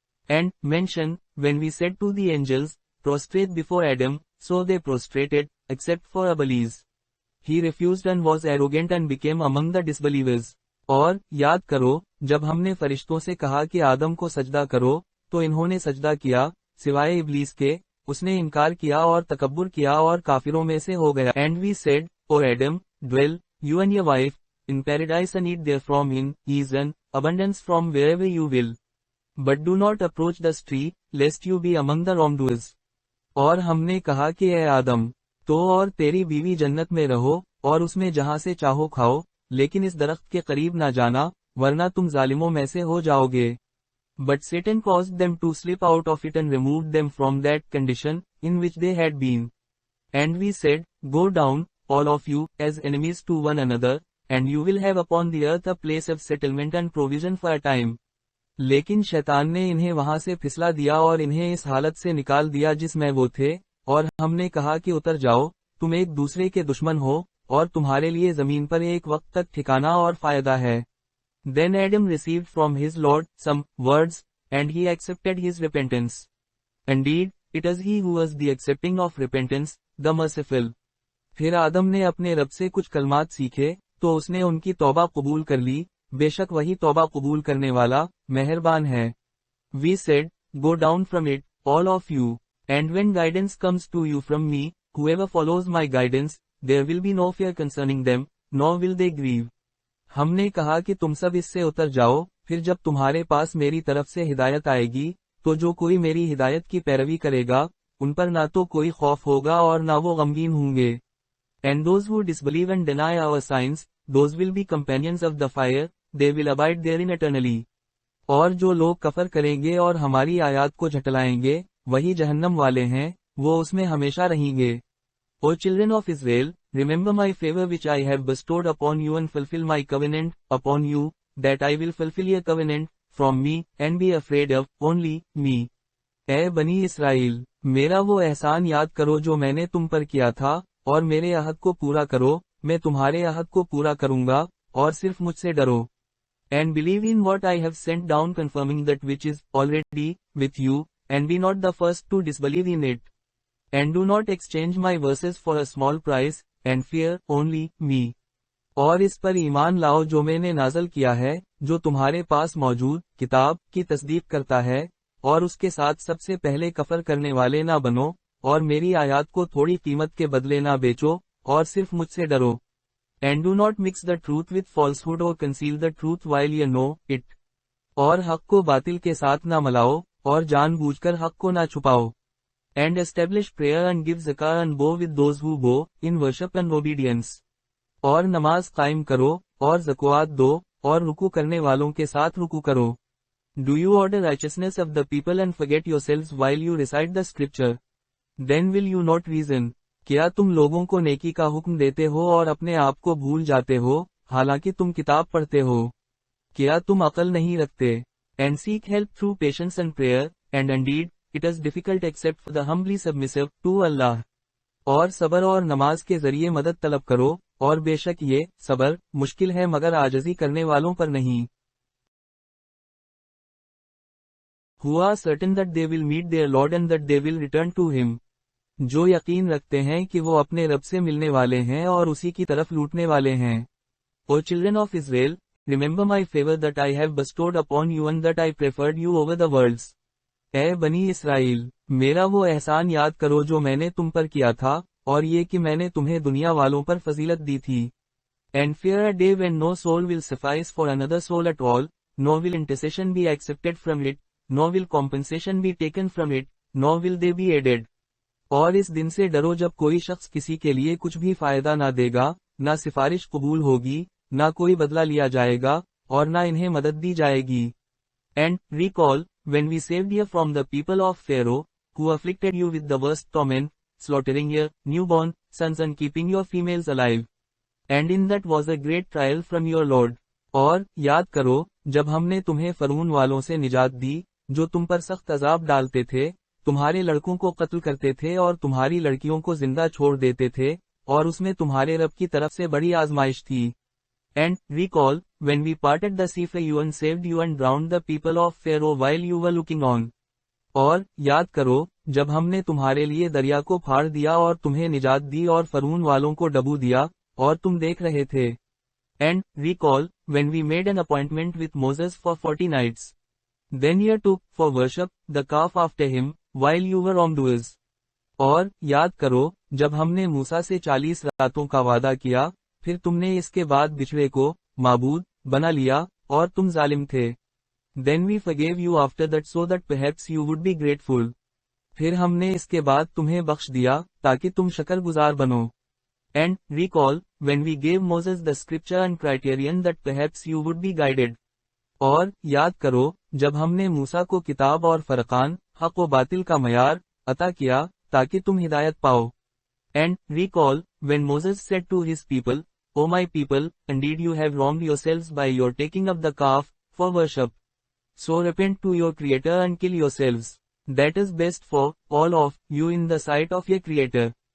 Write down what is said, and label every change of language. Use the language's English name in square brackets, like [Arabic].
[English] And mention, when we said to the angels, prostrate before Adam, so they prostrated, except for Iblis. He refused and was arrogant and became among the disbelievers. [Hindi] और याद करो, जब हमने फरिश्तों से कहा कि आदम को सजदा करो, तो इन्होंने सजदा किया, सिवाय इब्लीस के, उसने इनकार किया और तकब्बुर किया और काफिरों में से हो गया। [English] And we said, O Adam, dwell, you and your wife, in paradise and eat therefrom in ease and abundance from wherever you will. But do not approach the tree, lest you be among the wrongdoers. [Hindi] और हमने कहा कि ए आदम, तो और तेरी बीवी जन्नत में रहो, और उसमें जहां से चाहो खाओ, लेकिन इस दरख्त के करीब ना जाना, वरना तुम जालिमों में से हो जाओगे। [English] But Satan caused them to slip out of it and removed them from that condition, in which they had been. And we said, Go down, all of you, as enemies to one another, and you will have upon the earth a place of settlement and provision for a time. [Hindi] लेकिन शैतान ने इन्हें वहां से फिसला दिया और इन्हें इस हालत से निकाल दिया जिसमें वो थे, और हमने कहा कि उतर जाओ, तुम एक दूसरे के दुश्मन हो, और तुम्हारे लिए जमीन पर एक वक्त तक ठिकाना और फायदा है। [English] Then Adam received from his Lord some words, and he accepted his repentance. Indeed, it is he who is the accepting of repentance, the merciful. [Hindi] फिर आदम ने अपने रब से कुछ कलमात सीखे, तो उसने उनकी तौबा कबूल कर ली, बेशक वही तौबा कबूल करने वाला, मेहरबान है। [English] We said, Go down from it, all of you, and when guidance comes to you from me, whoever follows my guidance, there will be no fear concerning them, nor will they grieve. [Hindi] हमने कहा कि तुम सब इससे उतर जाओ, फिर जब तुम्हारे पास मेरी तरफ से हिदायत आएगी, तो जो कोई मेरी हिदायत की पैरवी करेगा, उन पर ना तो कोई खौफ होगा और ना वो गमगीन होंगे। [English] And those who disbelieve and deny our signs, those will be companions of the fire, they will abide therein eternally. [Hindi] और जो लोग कफर करेंगे और हमारी आयात को झटलाएंगे, वही जहन्नम वाले हैं, वो उसमें हमेशा रहेंगे। [English] O children of Israel, remember my favor which I have bestowed upon you and fulfill my covenant upon you, that I will fulfill your covenant from me, and be afraid of only me. [Hindi] ए बनी Israel, मेरा वो एहसान याद करो जो मैंने तुम पर किया था, और मेरे अहद को पूरा करो, मैं तुम्हारे अहद को पूरा करूंगा, और सिर्फ मुझसे डरो। [English] And believe in what I have sent down confirming that which is already with you, and be not the first to disbelieve in it. And do not exchange my verses for a small price, and fear only me. [Hindi] और इस पर ईमान लाओ जो मैंने नाज़ल किया है, जो तुम्हारे पास मौजूद किताब की तस्दीक करता है, और उसके साथ सबसे पहले कफर करने वाले ना बनो, और मेरी आयात को थोड़ी कीमत के बदले ना बेचो, और सिर्फ मुझसे डरो। [English] And do not mix the truth with falsehood or conceal the truth while you know it. [Hindi] और हक को बातिल के साथ ना मिलाओ, और जानबूझकर हक को ना छुपाओ। [English] And establish prayer and give zakah and bow with those who bow, in worship and obedience. [Hindi] और नमाज कायम करो, और ज़कात दो, और रुकू करने वालों के साथ रुकू करो। [English] Do you order righteousness of the people and forget yourselves while you recite the scripture? Then will you not reason? [Hindi] क्या तुम लोगों को नेकी का हुक्म देते हो और अपने आप को भूल जाते हो, हालांकि तुम किताब पढ़ते हो? क्या तुम अकल नहीं रखते? [English] And seek help through patience and prayer, and indeed, it is difficult except for the humbly submissive to Allah. [Hindi] और सबर और नमाज के जरिए मदद तलब करो, और बेशक ये सबर मुश्किल है मगर आजजी करने वालों पर नहीं। [English] Who are certain that they will meet their Lord and that they will return to Him. [Hindi] जो यकीन रखते हैं कि वो अपने रब से मिलने वाले हैं और उसी की तरफ लूटने वाले हैं। [English] O children of Israel, remember my favor that I have bestowed upon you and that I preferred you over the worlds. [Hindi] ए बनी इसराइल, मेरा वो एहसान याद करो जो मैंने तुम पर किया था, और ये कि मैंने तुम्हें दुनिया वालों पर फजीलत दी थी। [English] And fear a day when no soul will suffice for another soul at all, nor will intercession be accepted from it, nor will compensation be taken from it, nor will they be aided. [Hindi] और इस दिन से डरो जब कोई शख्स किसी के लिए कुछ भी फायदा ना देगा, ना सिफारिश कबूल होगी, ना कोई बदला लिया जाएगा, और ना इन्हें मदद दी जाएगी। [English] And recall, when we saved you from the people of Pharaoh, who afflicted you with the worst torment, slaughtering your newborn sons and keeping your females alive. And in that was a great trial from your Lord. [Hindi] और याद करो, जब हमने तुम्हें फरून वालों से निजात दी, जो तुम पर सख्त अजाब डालते थे, तुम्हारे लड़कों को कत्ल करते थे और तुम्हारी लड़कियों को जिंदा छोड़ देते थे, और उसमें तुम्हारे रब की तरफ से बड़ी आजमाइश थी। [English] And recall, when we parted the sea for you and saved you and drowned the people of Pharaoh while you were looking on. [Hindi] और याद करो, जब हमने तुम्हारे लिए दरिया को फाड़ दिया और तुम्हें निजात दी और फरून वालों को डबू दिया, और तुम देख रहे थे। [English] And recall, when we made an appointment with Moses for 40 nights. Then he took for worship the calf after him, while you were wrongdoers. [Hindi] और याद करो, जब हमने मूसा से 40 रातों का वादा किया, फिर तुमने इसके बाद बिछड़े को माबूद बना लिया, और तुम जालिम थे। [English] Then we forgave you after that so that perhaps you would be grateful. [Hindi] फिर हमने इसके बाद तुम्हें बख्श दिया, ताकि तुम शकरगुजार बनो। [English] And recall, when we gave Moses the scripture and criterion that perhaps you would be guided. [Hindi] और याद करो, जब हमने मूसा को किताब और फरकान, हक व बातिल का मयार अता किया, ताकि तुम हिदायत पाओ। [English] And recall, when Moses said to his people, O my people, indeed you have wronged yourselves by your taking up the calf for worship. So repent to your Creator and kill yourselves. That is best for all of you in the sight of your Creator.